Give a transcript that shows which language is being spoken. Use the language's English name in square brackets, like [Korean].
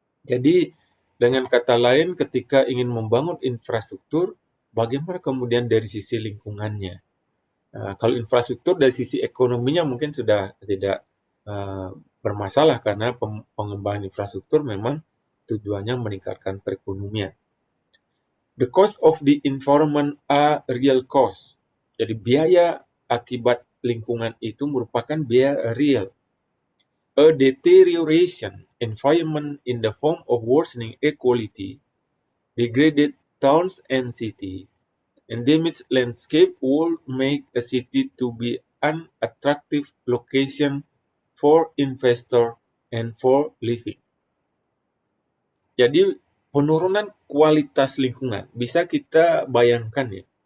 [Indonesian] Jadi dengan kata lain, ketika ingin membangun infrastruktur, bagaimana kemudian dari sisi lingkungannya? Kalau infrastruktur dari sisi ekonominya mungkin sudah tidak bermasalah, karena pengembangan infrastruktur memang tujuannya meningkatkan perekonomian. [English] The cost of the environment are real cost. [Indonesian] Jadi biaya akibat lingkungan itu merupakan biaya real. [English] A deterioration environment in the form of worsening equality, degraded towns and city, and damaged landscape will make a city to be an attractive location for investor and for living. [Indonesian] Jadi penurunan kualitas lingkungan bisa kita bayangkan ya.